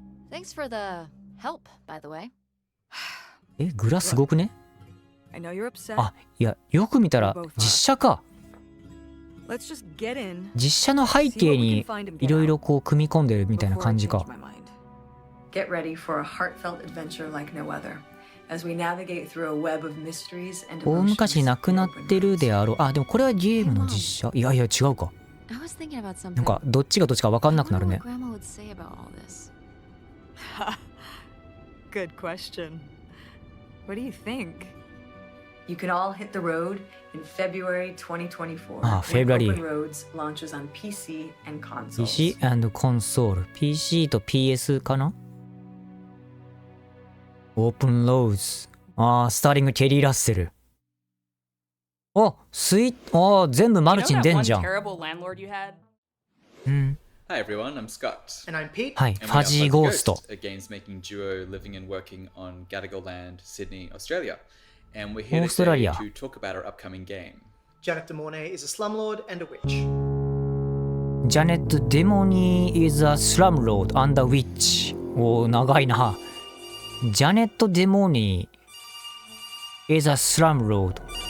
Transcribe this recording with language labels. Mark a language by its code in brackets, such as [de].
[en] Thanks for the help, by the way. [ja] え、グラすごくね？ [en] I know you're upset. [ja] あ、いや、よく見たら実写か。 [en] Let's just get in. [ja] 実写の背景にいろいろこう組み込んでるみたいな感じか。 [en] Get ready for a heartfelt adventure like no other, as we navigate through a web of mysteries and [ja] 大 [en] emotions. [ja] 昔に亡くなってるであろう。あ、でもこれはゲームの実写。いやいや、違うか。 [en] I was thinking about something. [ja] なんかどっちがどっちか分かんなくなるね。 [en] Grandma would say about all this. Good question. What do you think? You can all hit the road in February 2024. Ah, when February. Open Roads launches on PC and consoles. PC and console。 [ja] PC と PS かな？ [en] Open Roads。 [ja] ああ、スターリング・ケリー・ラッセル。あ、ああ、全部マルチに出んじゃん。 [en] terrible landlord you had? [ja] うん。 [en] Hi everyone, I'm Scott. And I'm Pete. [ja] はい、ファジーゴースト。 [en] A games making duo living and working on Gadigal Land, Sydney, Australia. And we're here today to talk about our upcoming game. Janet Demornay is a slumlord and a witch. Janet Demornay is a slumlord and a witch. [ja] おー、長いな。 [en] Janet Demornay is a slumlord.